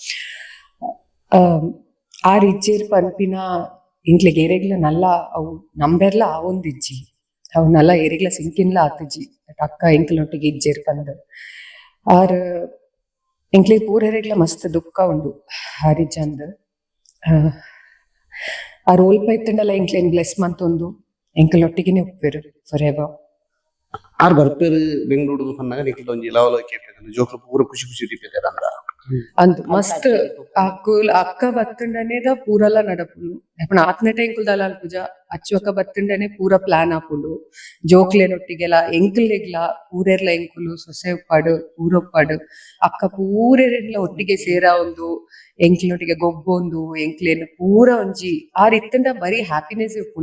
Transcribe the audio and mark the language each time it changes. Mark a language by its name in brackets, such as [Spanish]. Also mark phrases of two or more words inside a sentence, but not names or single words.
[Tulu] ಆ ರಿಜ್ಜೇರ್ ಪನ್ಪಿನ ಇಂಕ್ಲೆಗ್ ಏರೆಗ್ಲ ನಲ್ಲ ಅವು ನಂಬೆರ್ಲ ಆವೊಂದಿಜ್ಜಿ, ಅವು ನಲ್ಲ ಏರೆಗ್ಲ ಸಿಂಕಿನ್ಲ ಆತಜ್ಜಿ ಅಕ್ಕ ಎಂಕ್ಲೊಟ್ಟಿಗೆ ಇಜ್ಜೇರ್ ಪಂದ. ಆರ್ ಎಂಕ್ಲೆಗ್ ಪೂರೆರೆಗ್ಲ ಮಸ್ತ್ ದುಃಖ ಉಂಡು ಆ ರಿಜ್ಜಂದ್. ಆ ರೋಲ್ಪ ಇತ್ತಂಡಲ್ಲ ಎಂಕ್ಲೇನ್ ಬ್ಲೆಸ್ ಮಂತೊಂದು ಎಂಕಲೊಟ್ಟಿಗೆನೆ ಉಪ್ಪೇರು [English] for ever. [Tulu] ಆರ್ ಬರ್ಪೇರು ಬೆಂಗಳೂರು ಪನ್ನಾಗ ನಿಕ್ಲ ಒಂಜಿ ಲವಲ ಕೇಪೇರು ಜೋಕ್ಲು ಪೂರ ಖುಷಿ ಖುಷಿ ಟಿಪೇರು ಅಂದ ಅಂದು ಮಸ್ತ್ ಅಕ್ಕ ಬತ್ತಂಡನೇದ ಪೂರಲ ನಡಪುಂಡು. ಎಪ್ಪಣ ಆತ್ನೆ ಟೈಂಕುಲ್ ದಲಾಲ್ ಪೂಜ ಅಚ್ಚು ಅಕ್ಕ ಬತ್ತಂಡನೆ ಪೂರ ಪ್ಲಾನ್ ಆಪುಂಡು. ಜೋಕ್ಲೆನೊಟ್ಟಿಗೆಲ ಎಂಕಲ್ಲೆಗ್ಲ ಪೂರೆರ್ಲ ಎಂಕುಲು ಸೊಸೆ ಉಪ್ಪಾಡು ಪೂರ ಉಪ್ಪಾಡು ಅಕ್ಕ ಪೂರೆರ್ಲ ಒಟ್ಟಿಗೆ ಸೇರ ಒಂದು ಎಂಕ್ಲೊಟ್ಟಿಗೆ ಗೊಬ್ಬೊಂದು ಎಂಕ್ಲೇನು ಪೂರ ಒಂಜಿ ಆರ್ ಇತ್ತಂಡ ಬರೀ ಹ್ಯಾಪಿನೆಸ್ ಉಪ್ಪುಂಡು.